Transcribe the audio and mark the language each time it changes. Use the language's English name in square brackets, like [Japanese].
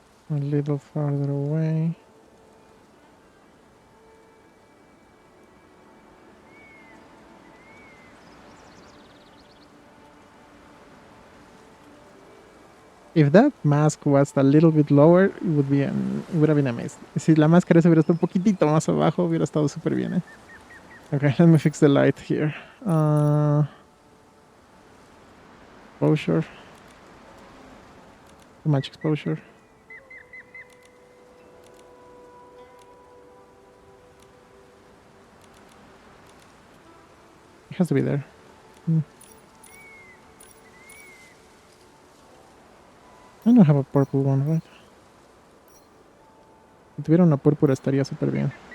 [English] A little farther away. If that mask was a little bit lower, it would have been amazing. [Spanish] Si la máscara se hubiera estado un poquitito más abajo, hubiera estado súper bien, ¿eh? [English] Okay, let me fix the light here. Exposure. Too much exposure. It has to be there. I don't have a purple one, right? [Spanish] Si tuviera una púrpura estaría súper bien.